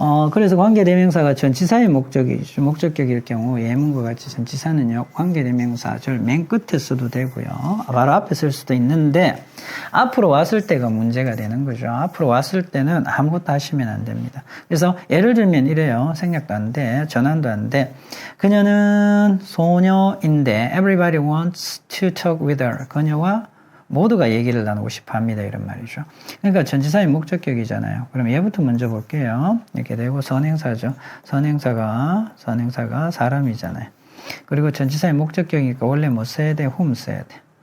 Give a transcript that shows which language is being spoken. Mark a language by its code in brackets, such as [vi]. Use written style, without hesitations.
[ko] 그래서 관계대명사가 전치사의 목적격일 경우 예문과 같이 전치사는요, 관계대명사 절 맨 끝에 써도 되고요. 바로 앞에 쓸 수도 있는데, 앞으로 왔을 때가 문제가 되는 거죠. 앞으로 왔을 때는 아무것도 하시면 안 됩니다. 그래서 예를 들면 이래요. 생략도 안 돼. 전환도 안 돼. 그녀는 소녀인데, [en] everybody wants to talk with her. [ko] 그녀와 모두가 얘기를 나누고 싶어 합니다. 이런 말이죠. 그러니까 전치사의 목적격이잖아요. 그럼 얘부터 먼저 볼게요. 이렇게 되고 선행사죠. 선행사가 사람이잖아요. 그리고 전치사의 목적격이니까 원래 뭐 써야 돼? whom 써야 돼.